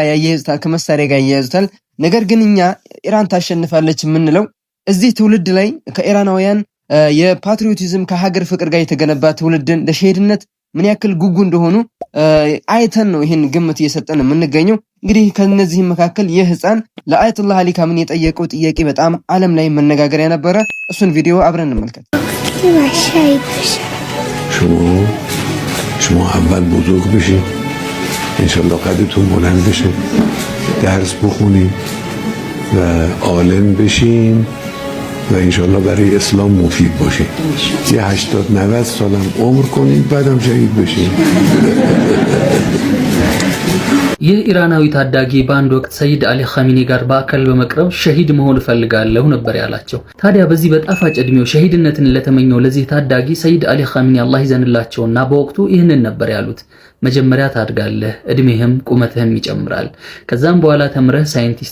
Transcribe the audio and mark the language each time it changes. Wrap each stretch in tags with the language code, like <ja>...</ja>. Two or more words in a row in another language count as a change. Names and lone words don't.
<am>ያያይዙታል፣ ከመሳሪያ ጋር ያያይዙታል። ነገር ግን እኛ ኢራን ታሸንፋለች የምንለው እዚህ ትውልድ ላይ ከኢራናውያን የፓትሪዮቲዝም ከሀገር ፍቅር ጋር የተገነባ ትውልድን ለሸሄድነት ምን ያክል ጉጉ እንደሆኑ አይተን ነው ይሄን ግምት እየሰጠን የምንገኘው። እንግዲህ ከነዚህ መካከል ይህ ህፃን ለአያቶላህ አሊ ካሜኒ የጠየቀው ጥያቄ በጣም ዓለም ላይ መነጋገሪያ ነበረ። እሱን ቪዲዮ አብረን እንመልከት።</am> <fa>شما اول بزرگ بشین انشالله قدتون بلند بشه درس بخونین و عالم بشین و انشالله برای اسلام مفید باشین یه 80-90 سالم عمر کنین بعدم شهید بشین.</fa> <am>ይህ ኢራናዊ ታዳጊ በአንድ ወቅት ሰይድ አሊ ካሜኒ ጋር በአካል በመቅረብ ሸሂድ መሆን ፈልጋለሁ ነበር ያላቸው። ታዲያ በዚህ በጣፋጭ እድሜው ሸሂድነትን ለተመኘው ለዚህ ታዳጊ ሰይድ አሊ ካሜኒ አላህ ይዘንላቸውና በወቅቱ ይህንን ነበር ያሉት። መጀመሪያ ታድጋለህ፣ እድሜህም ቁመትህም ይጨምራል። ከዛም በኋላ ተምረህ ሳይንቲስት</am>